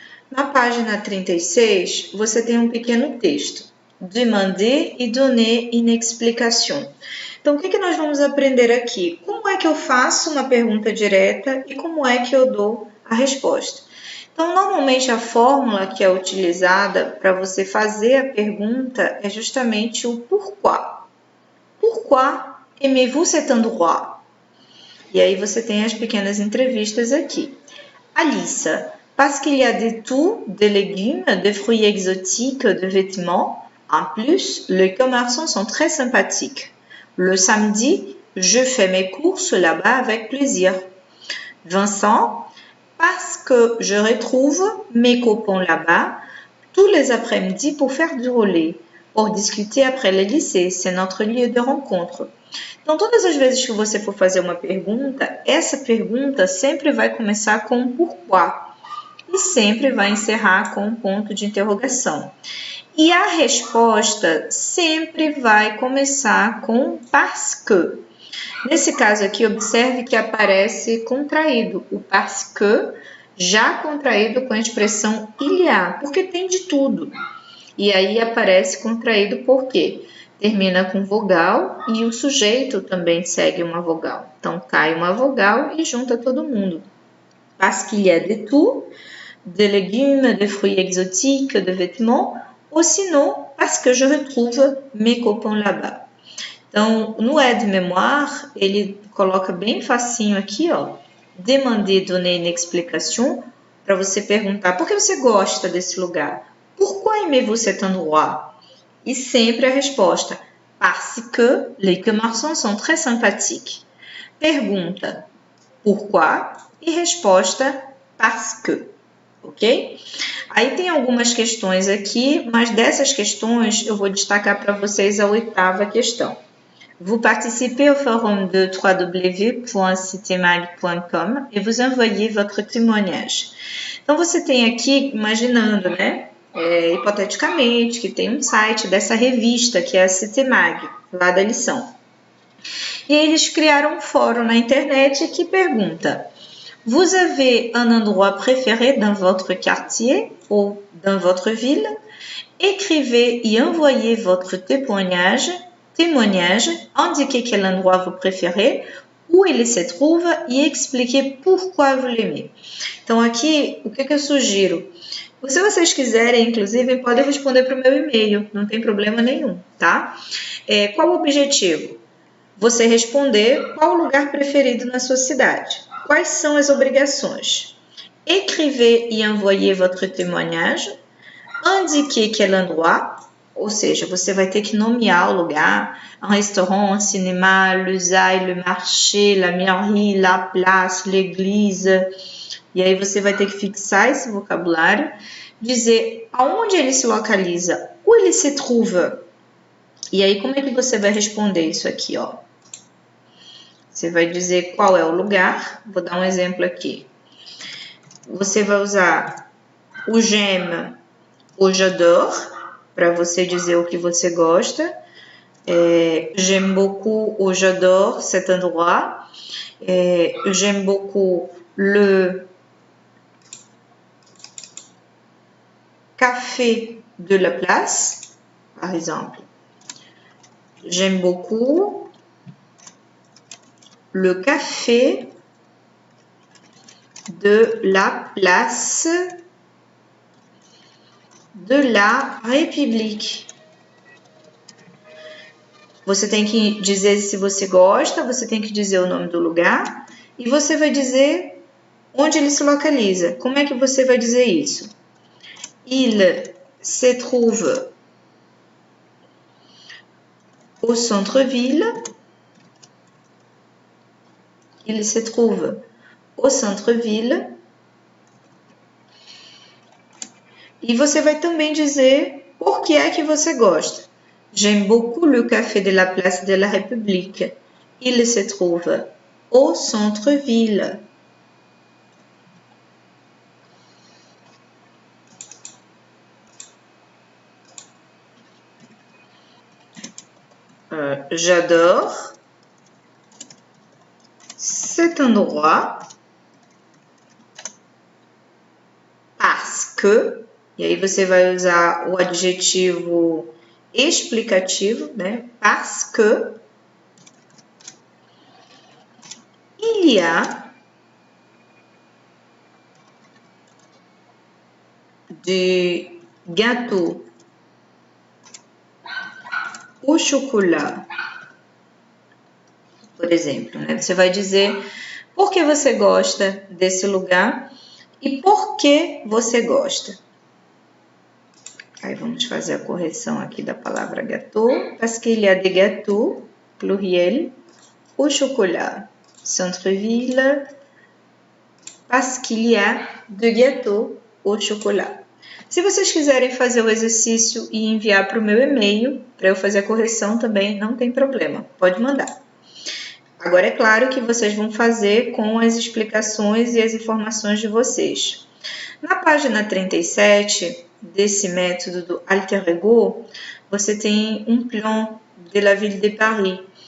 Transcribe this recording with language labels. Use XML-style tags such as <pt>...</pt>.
<pt>Na página 36, você tem um pequeno texto.</pt> <fr>Demander e donner une explication.</fr> <pt>Então, o que nós vamos aprender aqui? Como é que eu faço uma pergunta direta e como é que eu dou a resposta? Então, normalmente a fórmula que é utilizada para você fazer a pergunta é justamente o pourquoi.</pt> <fr>Pourquoi aimez-vous cet endroit?</fr> <pt>E aí você tem as pequenas entrevistas aqui.</pt> <fr>Alissa, parce qu'il y a de tout, de légumes, de fruits exotiques, de vêtements. En plus, les commerçants sont très sympathiques. Le samedi, je fais mes courses là-bas avec plaisir. Vincent, parce que je retrouve mes copains là-bas tous les après-midi pour faire du rolê, pour discuter après le lycée, c'est notre lieu de rencontre.</fr> <pt>Então, todas as vezes que você for fazer uma pergunta, essa pergunta sempre vai começar com um pourquoi e sempre vai encerrar com um ponto de interrogação. E a resposta sempre vai começar com</pt> <fr>parce que.</fr> <pt>Nesse caso aqui, observe que aparece contraído, o</pt> <fr>parce que</fr> <pt>já contraído com a expressão</pt> <fr>il y a,</fr> <pt>porque tem de tudo. E aí aparece contraído por quê? Termina com vogal e o sujeito também segue uma vogal. Então, cai uma vogal e junta todo mundo.</pt> <fr>Parce qu'il y a de tout, de légumes, de fruits exotiques, de vêtements, ou sinon, parce que je retrouve mes copains là-bas.</fr> <pt>Então, no aide-mémoire, ele coloca bem facinho aqui, ó,</pt> <fr>demander, donner une explication,</fr> <pt>para você perguntar por que você gosta desse lugar.</pt> <fr>Pourquoi aimez-vous cet endroit?</fr> <pt>E sempre a resposta,</pt> <fr>parce que les commerçants sont très sympathiques.</fr> <pt>Pergunta, pourquoi? E resposta,</pt> <fr>parce que.</fr> <pt>Ok? Aí tem algumas questões aqui, mas dessas questões eu vou destacar para vocês a 8ª questão.</pt> <fr>Vous participez au forum de www.citemag.com et vous envoyez votre témoignage.</fr> <pt>Então, você tem aqui, imaginando, né, hipoteticamente, que tem um site dessa revista, que é a Citemag, lá da lição. E eles criaram um fórum na internet que pergunta:</pt> <fr>Vous avez un endroit préféré dans votre quartier ou dans votre ville? Écrivez et envoyez votre témoignage, indiquez quel endroit vous préférez, où il se trouve e expliquez pourquoi vous l'aimez.</fr> <pt>Então, aqui, o que eu sugiro? Se vocês quiserem, inclusive, podem responder para o meu e-mail, não tem problema nenhum, tá? Qual o objetivo? Você responder qual o lugar preferido na sua cidade. Quais são as obrigações?</pt> <fr>Écrivez et envoyez votre témoignage. Indiquez quel endroit.</fr> <pt>ou seja, você vai ter que nomear o lugar,</pt> <fr>un restaurant, un cinéma, le zaï, le marché, la mairie, la place, l'église.</fr> <pt>E aí você vai ter que fixar esse vocabulário, dizer aonde ele se localiza,</pt> <fr>où ele se trouve.</fr> <pt>E aí como é que você vai responder isso aqui, ó? Você vai dizer qual é o lugar, vou dar um exemplo aqui. Você vai usar o</pt> <fr>j'aime ou j'adore,</fr> <pt>para você dizer o que você gosta.</pt> <fr>J'aime beaucoup ou j'adore cet endroit. J'aime beaucoup le café de la place, par exemple. J'aime beaucoup le café de la place de la République.</fr> <pt>Você tem que dizer se você gosta, você tem que dizer o nome do lugar e você vai dizer onde ele se localiza. Como é que você vai dizer isso?</pt> <fr>Il se trouve au centre-ville. Il se trouve au centre-ville.</fr> <pt>E você vai também dizer por que é que você gosta.</pt> <fr>J'aime beaucoup le café de la place de la République. Il se trouve au centre-ville. J'adore cet endroit parce que,</fr> <pt>e aí você vai usar o adjetivo explicativo, né?</pt> <fr>Parce que il y a du gâteau au chocolat,</fr> <pt>por exemplo, né? Você vai dizer por que você gosta desse lugar e por que você gosta. Aí vamos fazer a correção aqui da palavra</pt> <fr>gâteau, parce qu'il y a des gâteaux, pluriel, au chocolat, centre-ville, parce qu'il y a de gâteaux au chocolat.</fr> <pt>Se vocês quiserem fazer o exercício e enviar para o meu e-mail, para eu fazer a correção também, não tem problema, pode mandar. Agora é claro que vocês vão fazer com as explicações e as informações de vocês. Na página 37 desse método do Alter Ego, você tem um</pt> <fr>plan de la ville de Paris.</fr>